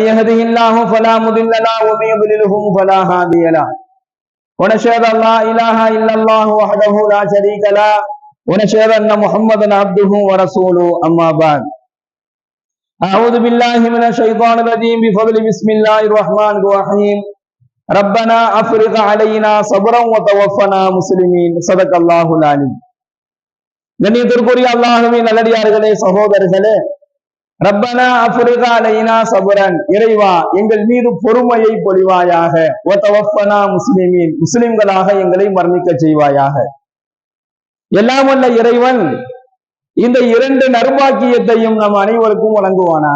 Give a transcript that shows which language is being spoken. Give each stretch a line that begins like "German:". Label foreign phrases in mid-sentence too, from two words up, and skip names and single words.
Arabic: يهده الله فلا مضل له ومن يضلله فلا هادي له ونشهد أن لا إله إلا الله وحده لا شريك له ونشهد أن محمدا عبده ورسوله أما بعد أعوذ بالله من الشيطان الرجيم بفضل بسم الله الرحمن الرحيم ربنا أفرغ علينا صبرا وتوفنا مسلمين صدق الله العليم.
Tamil: கண்ணியத்திற்குரிய அல்லாஹ்வின் நல்லடியார்களே, சகோதரர்களே,
Arabic: ربنا أفرغ علينا صبرا,
Tamil: இறைவா எங்கள் மீது பொறுமையை பொழிவாயாக,
Arabic: وتوفنا مسلمين,
Tamil: முஸ்லிம்களாக எங்களை மரணிக்க செய்வாயாக. எல்லாம் வல்ல இறைவன் இந்த இரண்டு நற்பாக்கியத்தையும் நம் அனைவருக்கும் வழங்குவானாக.